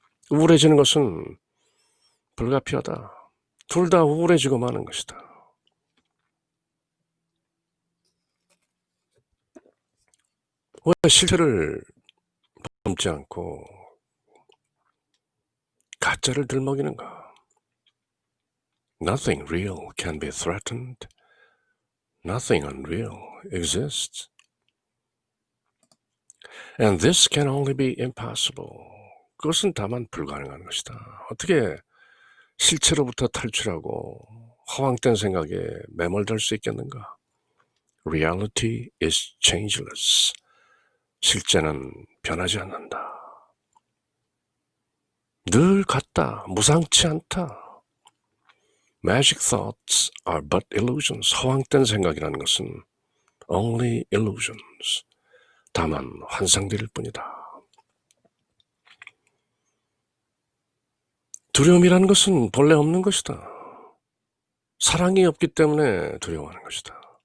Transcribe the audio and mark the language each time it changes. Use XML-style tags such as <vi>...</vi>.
<ko>우울해지는 것은 불가피하다. 둘 다 우울해지고 마는 것이다. 왜 실체를 넘지 않고 가짜를 들먹이는가?</ko> <en>Nothing real can be threatened. Nothing unreal exists. And this can only be impossible.</en> <ko>그것은 다만 불가능한 것이다. 어떻게 실체로부터 탈출하고 허황된 생각에 매몰될 수 있겠는가?</ko> <en>Reality is changeless.</en> <ko>실제는 변하지 않는다. 늘 같다. 무상치 않다.</ko> <en>Magic thoughts are but illusions.</en> <ko>허황된 생각이라는 것은</ko> <en>only illusions.</en> <ko>다만 환상들일 뿐이다. 두려움이라는 것은 본래 없는 것이다. 사랑이 없기 때문에 두려워하는 것이다.</ko>